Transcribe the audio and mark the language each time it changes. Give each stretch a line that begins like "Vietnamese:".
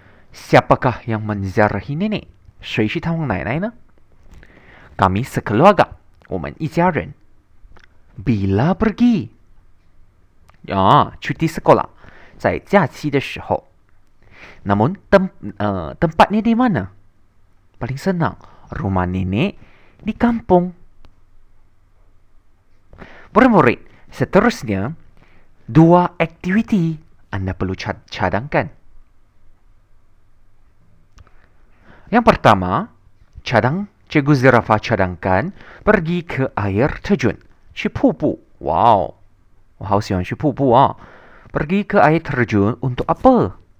Malay: Siapakah yang menziarahi nenek?
Chinese: 谁去探望奶奶呢?
Malay: Kami sekeluarga,
Chinese: 我们一家人.
Malay: Bila pergi? Ya, cuti sekolah,
Chinese: 在假期的时候.
Malay: Namun tempatnya di mana? Paling senang, rumah nenek di kampung. Murid-murid, seterusnya 2 aktiviti anda perlu cadangkan. Yang pertama, Cikgu Zirafa cadangkan pergi ke air terjun,
Chinese: 去瀑布. Wow, 我好喜欢去瀑布啊.
Malay: Pergi ke air terjun untuk apa?